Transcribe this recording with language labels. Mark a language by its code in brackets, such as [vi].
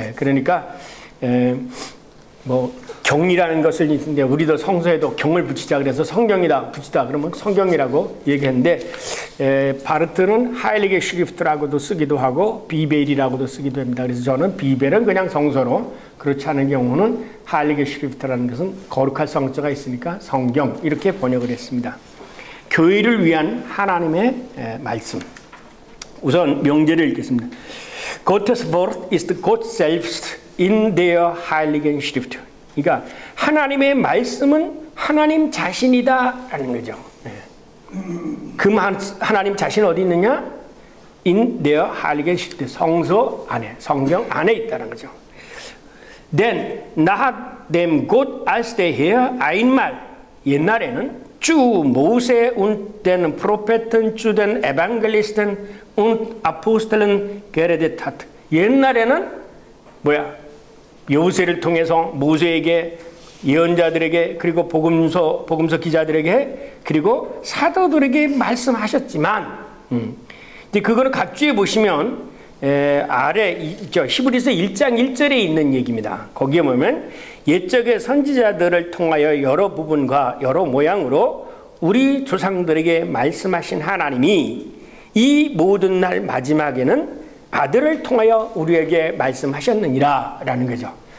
[ko] 그러니까 뭐 경이라는 것을 있는데 우리도 성서에도 경을 붙이자 그래서 성경이다 붙이다 그러면 성경이라고 얘기했는데 바르트는 하일리게 슈리프트라고도 쓰기도 하고 비벨이라고도 쓰기도 합니다. 그래서 저는 비벨은 그냥 성서로 그렇지 않은 경우는 하일리게 슈리프트라는 것은 거룩할 성자가 있으니까 성경 이렇게 번역을 했습니다. 교회를 위한 하나님의 말씀. 우선 명제를 읽겠습니다. [de] Gottes Wort ist Gott selbst in der Heiligen Schrift. [ko] 그러니까 하나님의 말씀은 하나님 자신이다라는 거죠. 그 하나님 자신 어디 있느냐? [de] In der Heiligen Schrift. [ko] 성서 안에, 성경 안에 있다는 거죠. [de] Denn nach dem Gott als der Herr einmal [ko] 옛날에는 [de] zu Mose und den Propheten, zu den Evangelisten und Aposteln geredet hat. [ko] 옛날에는 뭐야? 요새를 통해서 모세에게 예언자들에게 그리고 복음서 기자들에게 그리고 사도들에게 말씀하셨지만 이제 그거를 각주에 보시면 아래 있죠. 히브리서 1장 1절에 있는 얘기입니다. 거기에 보면 옛적의 선지자들을 통하여 여러 부분과 여러 모양으로 우리 조상들에게 말씀하신 하나님이 이 모든 날 마지막에는 아들을 통하여 우리에게 말씀하셨느니라 라는 거죠.